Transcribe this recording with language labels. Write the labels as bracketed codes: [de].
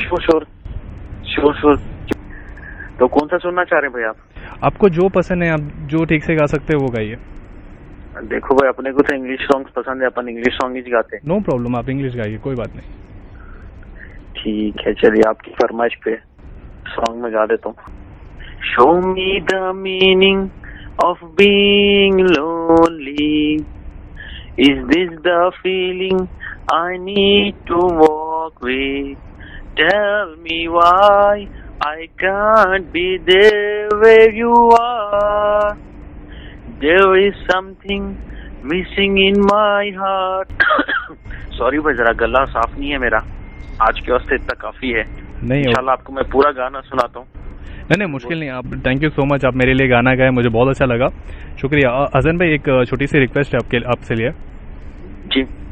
[en] Sure sure sure sure. [hi] तो कौन सा सुनना चाह रहे हैं भाई आप? आपको जो पसंद है, आप जो ठीक से गा सकते हैं वो गाइए। देखो भाई, अपने को तो इंग्लिश सॉन्ग्स पसंद है, अपन इंग्लिश सॉन्ग ही गाते हैं। नो प्रॉब्लम, आप इंग्लिश गाइए, कोई बात नहीं। ठीक है, चलिए आपकी फरमाइश पे सॉन्ग में गा देता हूँ। [en] Show me the meaning of being lonely. Is this the feeling I need to walk with? Tell me why I can't be there where you are. There is something missing in my heart. [hi] Sorry भाई, जरा गला साफ नहीं है मेरा, आज के वास्ते इतना काफी है। नहीं इंशाल्लाह आपको मैं पूरा गाना सुनाता हूँ। नहीं नहीं, मुश्किल नहीं। आप, [en] thank you so much, [hi] आप मेरे लिए गाना गाए, मुझे बहुत अच्छा लगा। शुक्रिया। हसन भाई, एक छोटी सी रिक्वेस्ट है आपसे लिए। जी